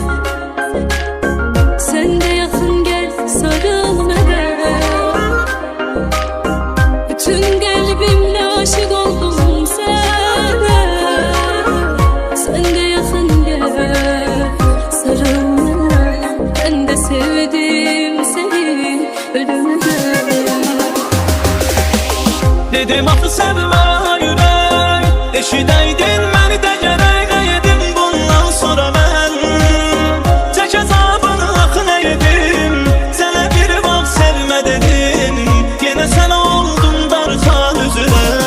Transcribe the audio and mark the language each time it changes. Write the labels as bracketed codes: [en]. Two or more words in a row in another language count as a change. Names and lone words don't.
[az] Sən də yaxın gəl, sarıl mənə. Tüm qəlbimlə aşiq oldum sənə. Sən də yaxın gəl, sarıl mənə. [tr] Ben de sevdim seni ölümüne. [az] Dedim axı sevmə ürək, eşidəydin məni də gərək edim. Bundan sonra mən tək əzabını axı nə edim. Sənə bir vaxt sevmə dedim, yenə sənə oldum darxan üzülə.